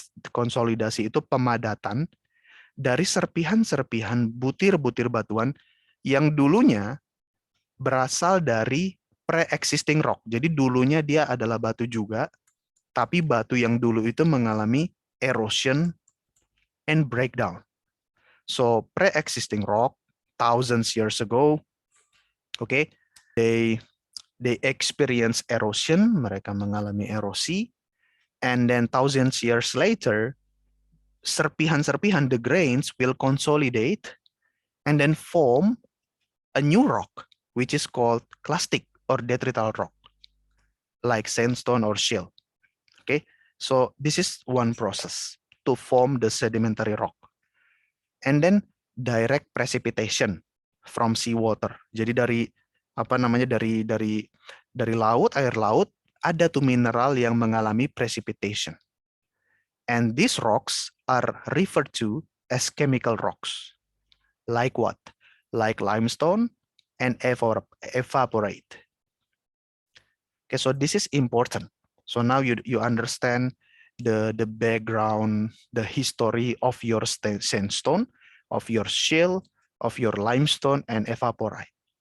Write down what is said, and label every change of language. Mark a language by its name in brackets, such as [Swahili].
[Indonesian] Konsolidasi itu pemadatan dari serpihan-serpihan butir-butir batuan yang dulunya berasal dari pre-existing rock. Jadi dulunya dia adalah batu juga, tapi batu yang dulu itu mengalami [English] erosion and breakdown. So pre-existing rock, thousands years ago, okay, they experience erosion, [Indonesian] mereka mengalami erosi, [English] and then thousands years later, [Indonesian] serpihan-serpihan, [English] the grains will consolidate and then form a new rock, which is called clastic or detrital rock, like sandstone or shale. Okay, so this is one process to form the sedimentary rock. and then direct precipitation from seawater. [Indonesian] Jadi dari apa namanya dari laut, air laut, ada tuh mineral yang mengalami precipitation. [English] And these rocks are referred to as chemical rocks. Like what? Like limestone and evaporate. Okay, so this is important. So now you understand the background, the history of your sandstone, of your shale, of your limestone and evaporite.